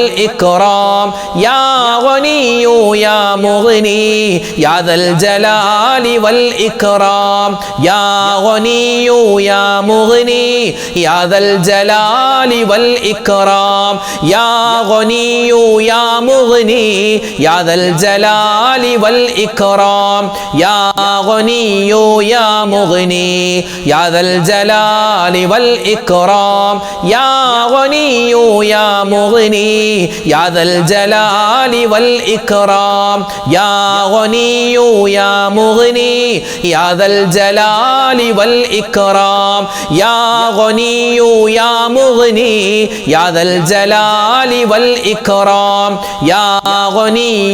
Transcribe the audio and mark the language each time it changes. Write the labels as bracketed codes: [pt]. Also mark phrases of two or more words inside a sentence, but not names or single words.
[ar] إكرام يا غني يا مغني يا ذا الجلال والإكرام يا غني يا مغني يا ذا الجلال والإكرام يا غني يا مغني يا ذا الجلال والإكرام يا غني يا مغني يا ذا الجلال الجلال والإكرام يا غني يا مغني يا ذا الجلال والإكرام يا غني يا مغني يا ذا الجلال والإكرام يا غني يا مغني يا ذا الجلال والإكرام يا غني